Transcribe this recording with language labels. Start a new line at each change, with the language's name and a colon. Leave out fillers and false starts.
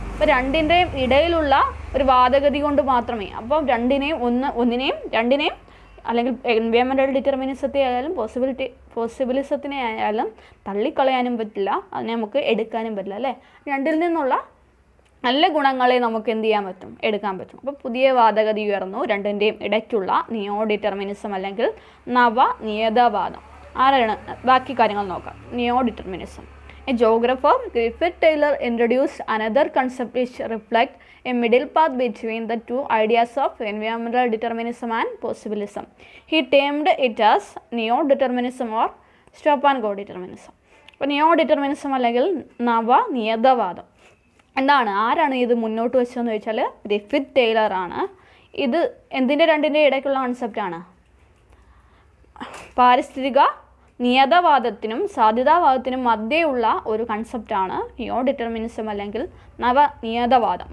Malayalam: അപ്പോൾ രണ്ടിൻ്റെയും ഇടയിലുള്ള ഒരു വാദഗതി കൊണ്ട് മാത്രമേ, അപ്പോൾ രണ്ടിനെയും അല്ലെങ്കിൽ എൻവയോൺമെൻറ്റൽ ഡിറ്റർമിനിസത്തെ ആയാലും പോസിബിലിസത്തിനെ ആയാലും തള്ളിക്കളയാനും പറ്റില്ല, അതിനെ നമുക്ക് എടുക്കാനും പറ്റില്ല, അല്ലേ. രണ്ടിൽ നിന്നുള്ള നല്ല ഗുണങ്ങളെ നമുക്ക് എന്ത് ചെയ്യാൻ പറ്റും, എടുക്കാൻ പറ്റും. അപ്പോൾ പുതിയ വാദഗതി ഉയർന്നു, രണ്ടിൻ്റെയും ഇടയ്ക്കുള്ള നിയോ ഡിറ്റർമിനിസം അല്ലെങ്കിൽ നവനിയതവാദം. ആരാണ്, ബാക്കി കാര്യങ്ങൾ നോക്കാം. നിയോ determinism.
English: A geographer, Griffith Taylor, introduced another concept which reflects a middle path between the two ideas of environmental determinism and possibilism. He termed it as neo-determinism or stop-and-go determinism.
Malayalam: അപ്പോൾ നിയോ determinism അല്ലെങ്കിൽ നവനിയതവാദം ആരാണ് ഇത് മുന്നോട്ട് വെച്ചതെന്ന് ചോദിച്ചാൽ Griffith Taylor ആണ്. ഇത് രണ്ടിൻ്റെ ഇടയ്ക്കുള്ള കൺസെപ്റ്റാണ്. പാരിസ്ഥിതിക നിയതവാദത്തിനും സാധ്യതാവാദത്തിനും മധ്യയുള്ള ഒരു കൺസെപ്റ്റാണ് നിയോ ഡിറ്റർമിനിസം അല്ലെങ്കിൽ നവനിയതവാദം.